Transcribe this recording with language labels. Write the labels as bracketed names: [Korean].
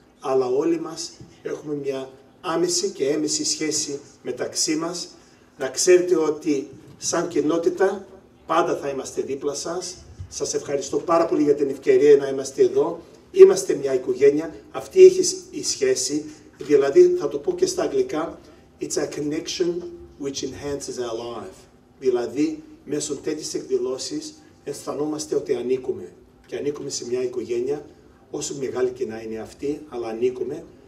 [Greek] Αλλά όλοι μας έχουμε μια άμεση και έμεση σχέση μεταξύ μας. Να ξέρετε ότι σαν κοινότητα πάντα θα είμαστε δίπλα σας. Σας ευχαριστώ πάρα πολύ για την ευκαιρία να είμαστε εδώ. Είμαστε μια οικογένεια. Αυτή έχει η σχέση. Δηλαδή θα το πω και στα αγγλικά. [English] It's a connection which enhances our life. [Greek] Δηλαδή μέσω τέτοιες εκδηλώσεις αισθανόμαστε ότι ανήκουμε. Και ανήκουμε σε μια οικογένεια, όσο μεγάλη και να είναι αυτή, αλλά ανήκουμε.